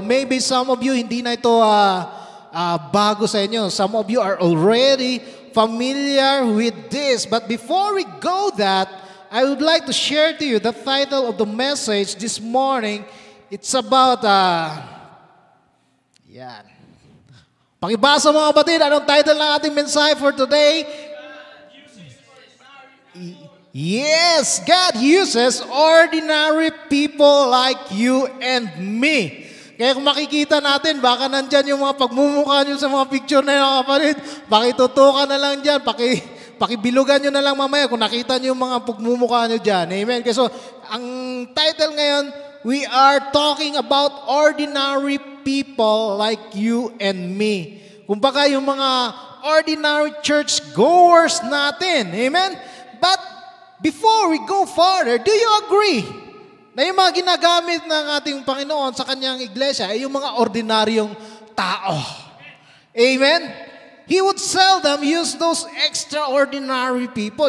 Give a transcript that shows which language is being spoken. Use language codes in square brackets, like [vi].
[en] Maybe some of you [tl] hindi na ito bago sa inyo. [en] Some of you are already familiar with this. But before we go that, I would like to share to you the title of the message this morning. It's about [tl] yan. Pakibasa mga kapatid, anong title ng ating mensahe [en] for today? Yes, God uses ordinary people like you and me. [tl] Kaya kung makikita natin, baka nandyan yung mga pagmumukha nyo sa mga picture na yun, kapatid. Pakitutukan na lang dyan, pakibilugan nyo na lang mamaya kung nakita nyo yung mga pagmumukha nyo dyan. Amen? Kaya so, ang title ngayon, [en] we are talking about ordinary people like you and me. [tl] Kumbaga yung mga ordinary church goers natin. Amen? [en] But before we go further, do you agree [tl] na yung mga ginagamit ng ating Panginoon sa kanyang iglesia ay yung mga ordinaryong tao? [en] Amen? He would seldom use those extraordinary people.